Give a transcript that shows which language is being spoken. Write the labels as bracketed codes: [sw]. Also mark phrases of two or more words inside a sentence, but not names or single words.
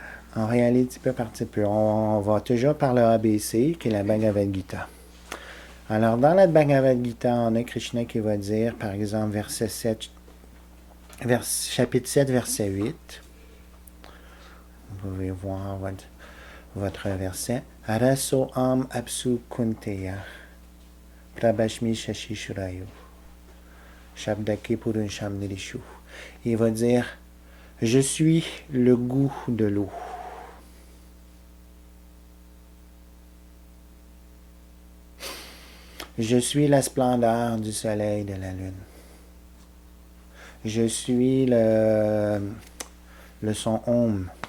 [fr] On réalise petit peu par petit peu. On va toujours par le ABC, qui est la Bhagavad Gita. Alors, dans la Bhagavad Gita, on a Krishna qui va dire, par exemple, chapitre 7, verset 8. Vous pouvez voir votre verset. [sa] Araso am apsu kunteya. Prabhashmi shashi shurayu. Shabdake purunsham nirishu. [fr] Il va dire, je suis le goût de l'eau. Je suis la splendeur du soleil et de la lune. Je suis le son Om.